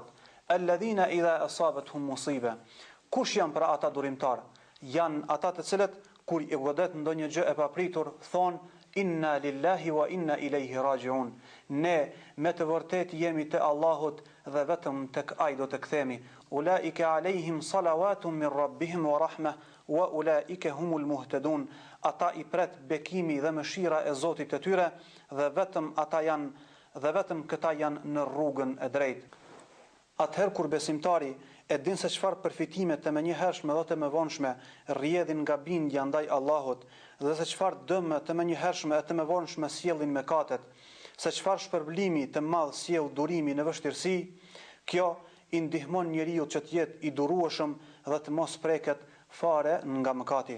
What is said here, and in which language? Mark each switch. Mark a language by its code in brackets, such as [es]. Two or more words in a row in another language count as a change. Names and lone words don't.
[ar] الذين إذا أصابتهم مصيبة. [sq] Kush janë pra ata durimtar? Janë ata të cilët kur i godet ndonjë gjë e papritur, thon [ar] إنا لله وإنا إليه راجعون. [sq] Ne me të vërtetë jemi te Allahut dhe vetëm tek ai do të kthehemi. [ar] أولئك عليهم صلوات من ربهم ورحمة وأولئك هم المهتدون. [sq] Ata i pret bekimi dhe mëshira e Zotit të tyre dhe vetëm ata janë dhe vetëm këta janë në rrugën e drejtë. Atëherë kur besimtari e din se çfarë përfitime të menjëhershme dhe të mëvonshme rrjedhin nga bindja ndaj Allahut, dhe se çfarë dëme të menjëhershme e të mëvonshme sjellin mëkatet, se çfarë shpërblimi të madh sjell durimi në vështirësi, kjo i ndihmon njeriu që të jetë i durueshëm dhe të mos preket fare nga mëkati.